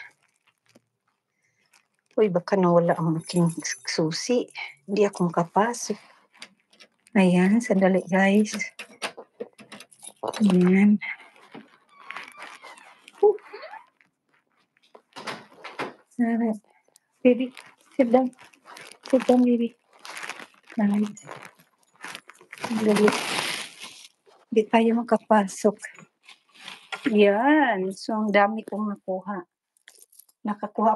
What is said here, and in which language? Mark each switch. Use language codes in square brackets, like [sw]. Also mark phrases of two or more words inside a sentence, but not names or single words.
[tl] Uy, baka nawala ang aking susi. Hindi ako makapasok. Ayan, sandali guys. Ayan. Alright. [en] Baby, sit down. Sit down, baby. Nice. [tl] Sandali. Hindi tayo makapasok. Yan. So, ang dami kong nakuha. Nakakuha